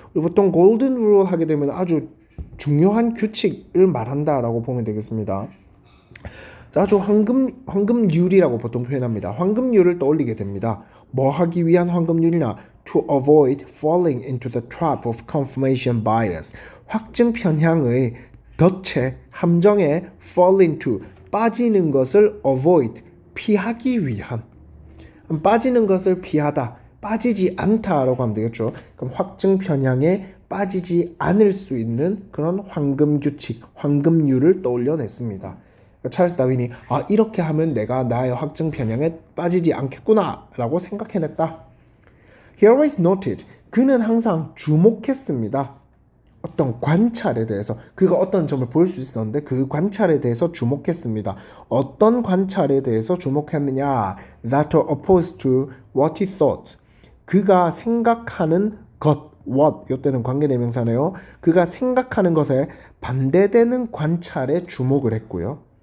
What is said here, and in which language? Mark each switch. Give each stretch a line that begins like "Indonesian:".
Korean: 우리 보통 골든 룰 하게 되면 아주 중요한 규칙을 말한다라고 보면 되겠습니다. 아주 황금률이라고 보통 표현합니다. 황금률을 떠올리게 됩니다. 뭐 하기 위한 황금률이나
English: to avoid falling into the trap of confirmation bias.
Korean: 확증 편향의 덫에 함정에 fall into 빠지는 것을 avoid 피하기 위한 빠지는 것을 피하다 빠지지 않다라고 하면 되겠죠. 그럼 확증 편향에 빠지지 않을 수 있는 그런 황금 규칙, 황금률을 떠올려냈습니다. 찰스 다윈이 이렇게 하면 내가 나의 확증 편향에 빠지지 않겠구나라고 생각해냈다.
English: He always noted.
Korean: 그는 항상 주목했습니다. 어떤 관찰에 대해서 그가 어떤 점을 볼 수 있었는데 그 관찰에 대해서 주목했습니다. 어떤 관찰에 대해서 주목했느냐?
English: That were opposed to what he thought.
Korean: 그가 생각하는 것, what, 이때는 관계대명사네요. 그가 생각하는 것에 반대되는 관찰에 주목을 했고요.